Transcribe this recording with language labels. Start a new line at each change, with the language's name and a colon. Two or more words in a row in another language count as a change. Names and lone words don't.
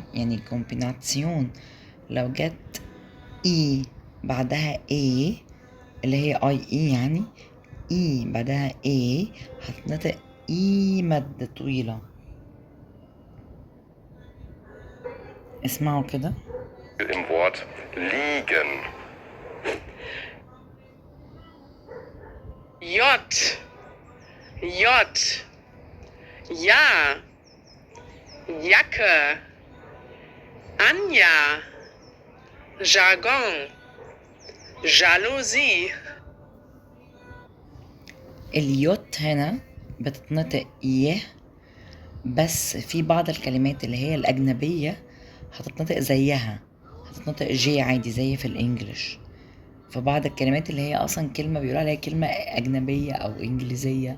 Arabic: يعني كومبيناتسيون لو جت اي بعدها ايه اللي هي اي اي، يعني اي بعدها ايه هتنطق اي مد طويلة. اسمعوا كده.
German: Im Wort liegen. J, J, Ja, Jacke, Anja, Jargon, Jalousie.
Arabic: اليوت هنا بتتنطق يه، بس في بعض الكلمات اللي هي الأجنبية هتتنطق زيها، هتتنطق جي عادي زي في الإنجليش. في بعض الكلمات اللي هي أصلا كلمة بيقولوا عليها كلمة أجنبية أو إنجليزية.